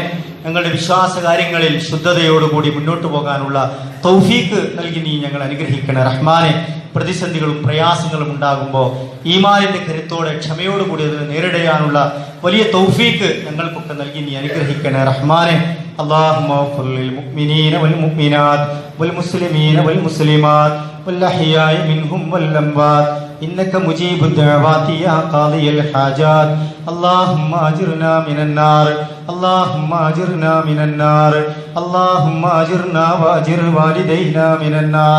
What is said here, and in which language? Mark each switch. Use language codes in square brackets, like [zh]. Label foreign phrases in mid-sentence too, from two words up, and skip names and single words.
[ml] ഞങ്ങളുടെ വിശ്വാസ കാര്യങ്ങളിൽ ശുദ്ധതയോടുകൂടി മുന്നോട്ട് പോകാനുള്ള തൗഫീക്ക് നൽകി നീ ഞങ്ങൾ അനുഗ്രഹിക്കണ റഹ്മാനെ. പ്രതിസന്ധികളും പ്രയാസങ്ങളും ഉണ്ടാകുമ്പോൾ ഈമാനിന്റെ കരുത്തോടെ ക്ഷമയോടുകൂടി അതിനെ നേരിടാനുള്ള വലിയ തൗഫീക്ക് ഞങ്ങൾക്കൊക്കെ നൽകി നീ അനുഗ്രഹിക്കണ റഹ്മാനെ. [ar] اللهم اغفر للمؤمنين والمؤمنات والمسلمين والمسلمات والأحياء منهم والأموات إنك مجيب الدعوات يا قاضي الحاجات. اللهم أجرنا من النار، اللهم أجرنا من النار، اللهم أجرنا وأجر والدينا من النار.